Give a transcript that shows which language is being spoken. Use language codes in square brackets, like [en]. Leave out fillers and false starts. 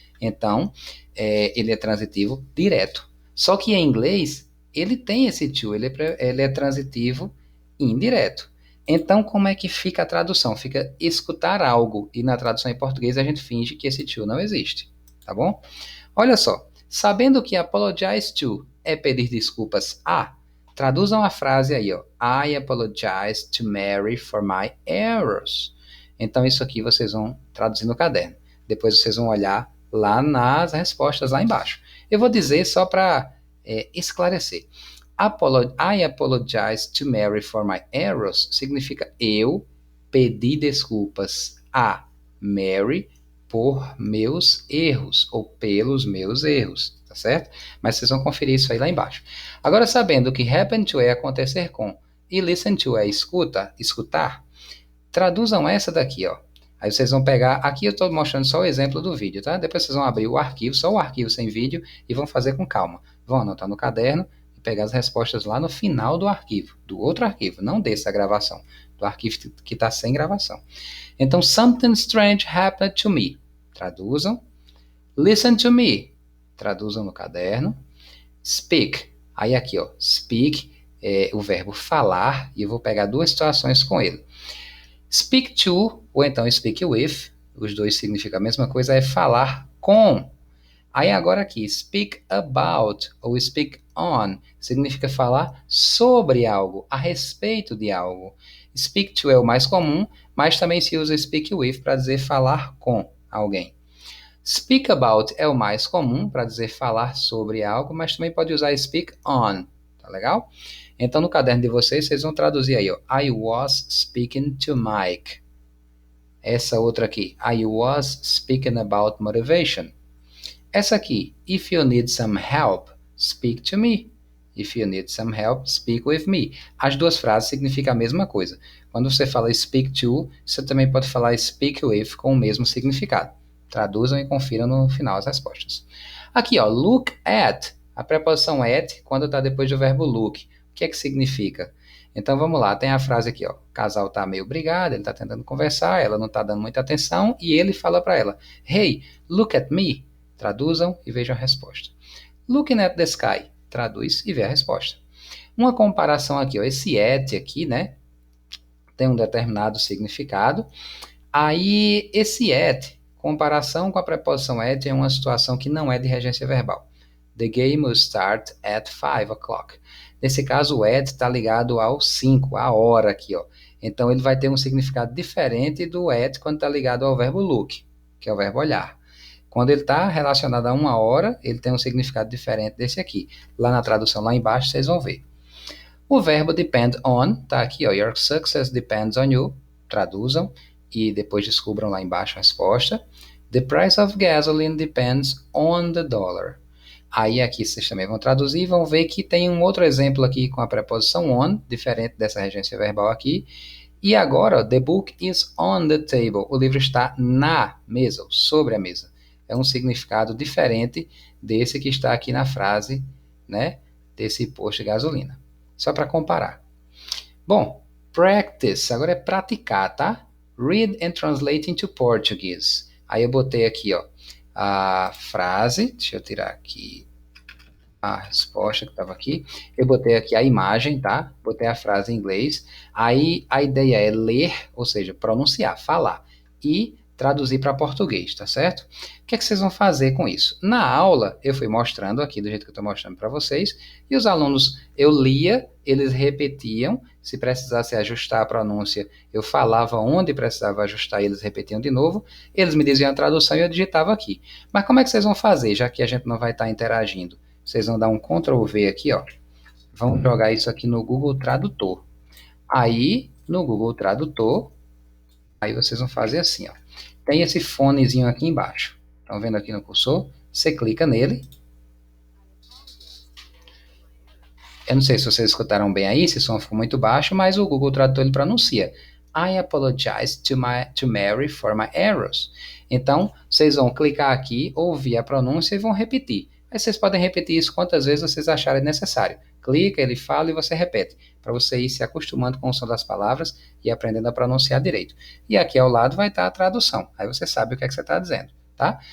[pt] Então, ele é transitivo direto. Só que em inglês, ele tem esse to, ele é transitivo indireto. Então, como é que fica a tradução? Fica escutar algo, e na tradução em português a gente finge que esse to não existe, tá bom? Olha só, sabendo que apologize to é pedir desculpas a, traduzam a frase aí, ó. [en] I apologize to Mary for my errors. [pt] Então, isso aqui vocês vão traduzir no caderno. Depois vocês vão olhar lá nas respostas lá embaixo. Eu vou dizer só para esclarecer. [en] I apologize to Mary for my errors [pt] significa eu pedi desculpas a Mary por meus erros ou pelos meus erros, tá certo? Mas vocês vão conferir isso aí lá embaixo. Agora, sabendo que happen to é acontecer com e listen to é escutar, traduzam essa daqui, ó. Aí vocês vão pegar, aqui eu estou mostrando só o exemplo do vídeo, tá? Depois vocês vão abrir o arquivo, só o arquivo sem vídeo, e vão fazer com calma. Vão anotar no caderno e pegar as respostas lá no final do arquivo, do outro arquivo, não dessa gravação, do arquivo que está sem gravação. [en] Então, something strange happened to me. Traduzam. Listen to me. Traduzam no caderno. Speak. [pt] Aí aqui, ó, speak é o verbo falar, e eu vou pegar 2 situações com ele. Speak to, ou então speak with, os dois significam a mesma coisa, é falar com. Aí agora aqui, speak about, ou speak on, significa falar sobre algo, a respeito de algo. Speak to é o mais comum, mas também se usa speak with para dizer falar com alguém. Speak about é o mais comum para dizer falar sobre algo, mas também pode usar speak on, tá legal? Então, no caderno de vocês vão traduzir aí, ó. [en] I was speaking to Mike. [pt] Essa outra aqui. [en] I was speaking about motivation. [pt] Essa aqui. [en] If you need some help, speak to me. If you need some help, speak with me. [pt] As 2 frases significam a mesma coisa. Quando você fala speak to, você também pode falar speak with com o mesmo significado. Traduzam e confiram no final as respostas. Aqui, ó. Look at. A preposição at, quando está depois do verbo look. O que é que significa? Então, vamos lá. Tem a frase aqui, ó. O casal está meio brigado, ele está tentando conversar, ela não está dando muita atenção, e ele fala para ela, [en] Hey, look at me. [pt] Traduzam e vejam a resposta. [en] Looking at the sky. [pt] Traduz e vê a resposta. Uma comparação aqui, ó. Esse at aqui, né? Tem um determinado significado. Aí, esse at, comparação com a preposição at, é uma situação que não é de regência verbal. [en] The game will start at 5 o'clock. [pt] Nesse caso, o at está ligado ao 5, a hora aqui, ó. Então, ele vai ter um significado diferente do at quando está ligado ao verbo look, que é o verbo olhar. Quando ele está relacionado a uma hora, ele tem um significado diferente desse aqui. Lá na tradução, lá embaixo, vocês vão ver. O verbo depend on, tá aqui, ó, [en] your success depends on you, [pt] traduzam e depois descubram lá embaixo a resposta. [en] The price of gasoline depends on the dollar. [pt] Aí aqui vocês também vão traduzir e vão ver que tem um outro exemplo aqui com a preposição on, diferente dessa regência verbal aqui. E agora, ó, [en] the book is on the table. [pt] O livro está na mesa, ou sobre a mesa. É um significado diferente desse que está aqui na frase, né, desse posto de gasolina. Só para comparar. Bom, practice, agora é praticar, tá? [en] Read and translate into Portuguese. [pt] Aí eu botei aqui, ó, a frase, deixa eu tirar aqui a resposta que estava aqui. Eu botei aqui a imagem, tá? Botei a frase em inglês. Aí a ideia é ler, ou seja, pronunciar, falar e traduzir para português, tá certo? O que é que vocês vão fazer com isso? Na aula, eu fui mostrando aqui do jeito que eu estou mostrando para vocês, e os alunos, eu lia, eles repetiam, se precisasse ajustar a pronúncia, eu falava onde precisava ajustar, eles repetiam de novo, eles me diziam a tradução e eu digitava aqui. Mas como é que vocês vão fazer, já que a gente não vai estar interagindo? Vocês vão dar um Ctrl V aqui, ó. Vão jogar isso aqui no Google Tradutor. Aí, no Google Tradutor, aí vocês vão fazer assim, ó. Tem esse fonezinho aqui embaixo. Estão vendo aqui no cursor? Você clica nele. Eu não sei se vocês escutaram bem aí, se o som ficou muito baixo, mas o Google Tradutor ele pronuncia. [en] I apologize to Mary for my errors. [pt] Então, vocês vão clicar aqui, ouvir a pronúncia e vão repetir. Aí vocês podem repetir isso quantas vezes vocês acharem necessário. Clica, ele fala e você repete, para você ir se acostumando com o som das palavras e aprendendo a pronunciar direito. E aqui ao lado vai estar a tradução, aí você sabe o que é que você está dizendo, tá?